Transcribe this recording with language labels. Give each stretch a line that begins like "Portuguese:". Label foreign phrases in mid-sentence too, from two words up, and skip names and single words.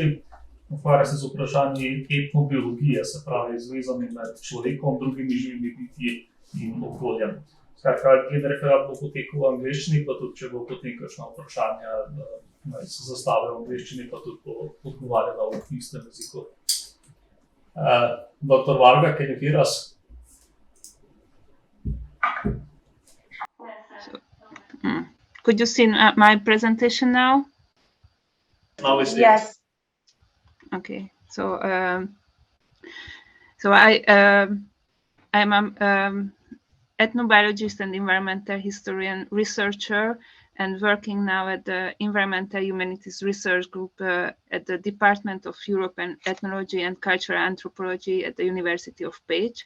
Slovenian: Ukvarja se z vprašanji etnobiologije, se pravi zvezami med človekom, drugimi živimi bitji in okoljem. Skratka, glede referat bo potekal v angleščini, pa tudi če bo potem kakšna vprašanja, se zastavljajo v angleščini, pa tudi odgovarjala v istem jeziku.
English: Dr. Varga, can you hear us? Could you see my presentation now? Now it's Yes. Okay, so I'm an ethnobiologist and environmental historian researcher, and working now at the Environmental Humanities Research Group at the Department of European Ethnology and Cultural Anthropology at the University of Pécs.